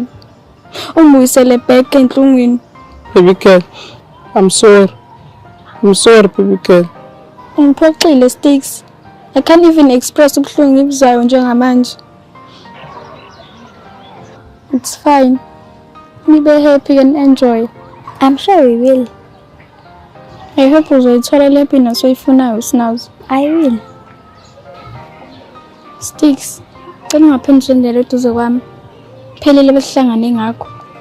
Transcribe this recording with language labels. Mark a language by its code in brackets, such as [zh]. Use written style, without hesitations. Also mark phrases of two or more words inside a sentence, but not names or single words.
[zu] Ungibuyisele back enhlungwini. [en] Baby girl. I'm sorry. Baby girl. [zu] Ungiphoxile sticks. [en] I can't even express [zu] ubuhlungu engibuzwayo njengamanje. [en] It's fine. Be happy and enjoy. I'm sure we will. [zu] I hope uzoyithola le happiness oyifunayo Snaws. [en] I will. Sticks. [zu] Cela ungaphendula indlela eduze kwami. Phelele besihlangane ngakho.